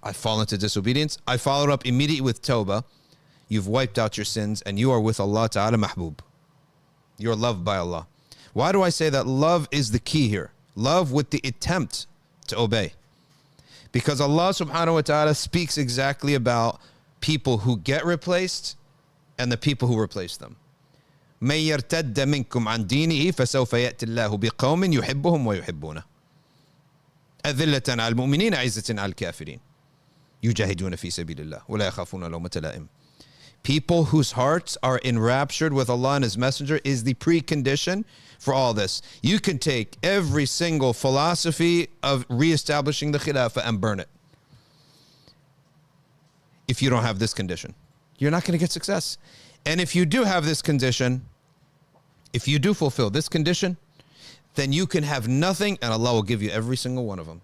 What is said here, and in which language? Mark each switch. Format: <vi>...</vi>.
<en>I fall into disobedience. I followed up immediately with tawbah. You've wiped out your sins and you are with Allah ta'ala mahbub. You're loved by Allah. Why do I say that love is the key here? Love with the attempt to obey. Because Allah subhanahu wa ta'ala speaks exactly about people who get replaced and the people who replace them.</en> <ar>من يرتد منكم عن دينه فسوف يأتي الله بقوم يحبهم ويحبونه أذلة على المؤمنين عزة على الكافرين يجاهدون في سبيل الله ولا يخافون لومة لائم.</ar> <en>People whose hearts are enraptured with Allah and His Messenger is the precondition for all this. You can take every single philosophy of reestablishing the Khilafah and burn it. If you don't have this condition, you're not going to get success. And if you do have this condition, if you do fulfill this condition, then you can have nothing and Allah will give you every single one of them.</en>